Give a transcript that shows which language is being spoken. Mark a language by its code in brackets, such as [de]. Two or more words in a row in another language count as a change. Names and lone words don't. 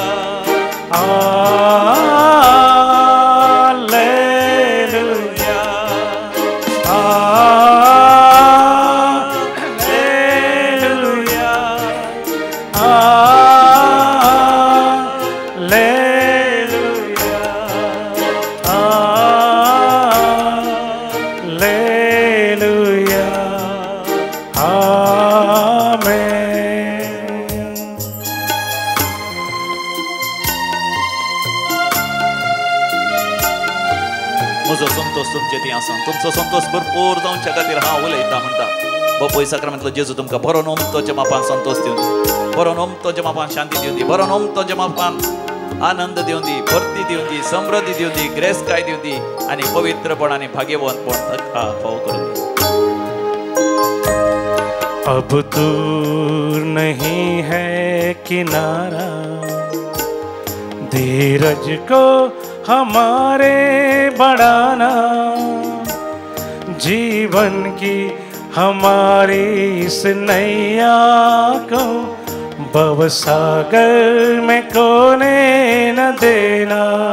[kok] हालेलुया, हालेलुया, हालेलुया, आमेन। म्हजो संतोष तुमचे ती आसा, तुमचो संतोष भरपूर जावच्या खातीर हांव उलयता म्हणटा। बापूय साक्रामेंतलो जेजू तुमकां बरो नोमतोच्या मापान संतोष दिवन दी, बरो नोमतोच्या मापान शांती दिवन दी, बरो नोमतोच्या मापान आनंद दिवन दी, भरती दिवन दी, समृद्धी दिवन दी, ग्रेसकाय दिवन दी आनी पवित्रपण आनी भाग्यवंतपण ताका फाव करून दी। [hi] अब दूर नहीं है किनारा, धीरज को हमारे बढ़ाना, जीवन की हमारी इस नैया को भवसागर में कोने न देना।